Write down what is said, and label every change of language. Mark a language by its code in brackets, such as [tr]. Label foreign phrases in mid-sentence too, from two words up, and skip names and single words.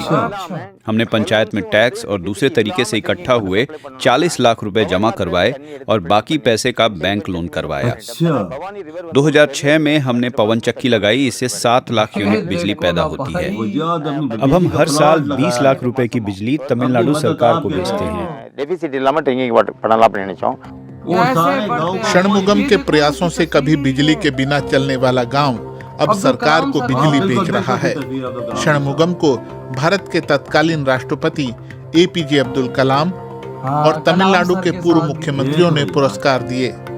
[hi] हमने पंचायत में टैक्स और दूसरे तरीके से इकट्ठा हुए 40 लाख रुपए जमा करवाए और बाकी पैसे का बैंक लोन करवाया। 2006 में हमने पवन चक्की लगाई। इससे 7 लाख यूनिट बिजली पैदा होती है। अब हम हर साल 20 लाख रुपए की बिजली तमिलनाडु सरकार को बेचते हैं। [ta] டெபிசிட் இல்லாம [en] drinking water [ta] பண்ணலாம் அப்படின்னு நினைச்சோம்। [hi] षणमुगम के प्रयासों से कभी बिजली के बिना चलने वाला गांव अब सरकार को बिजली बेच रहा है। षणमुगम को भारत के तत्कालीन राष्ट्रपति एपीजे अब्दुल कलाम और तमिलनाडु के पूर्व मुख्यमंत्रियों ने पुरस्कार दिए।